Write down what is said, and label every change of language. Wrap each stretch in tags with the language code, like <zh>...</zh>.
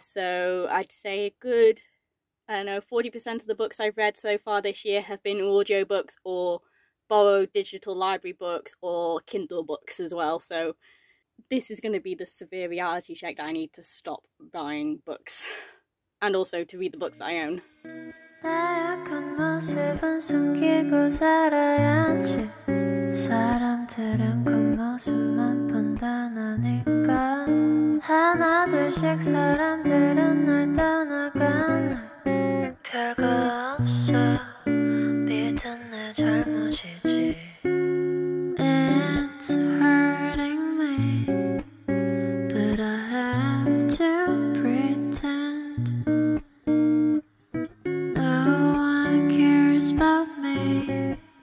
<en>So I'd say a good, I don't know, 40% of the books I've read so far this year have been audiobooks or borrowed digital library books or Kindle books as well. So this is going to be the severe reality check that I need to stop buying books and also to read the books that I own.</en> <ko>나약한 모습은 숨기고 살아야지. 사람들은 겉모습만 판단하니까 하나 둘씩 사람들은 날 떠나가네. 별거 없어 믿은 내 잘못이지.</ko> <en>It's hurting me but I have to pretend no one cares about me.</en>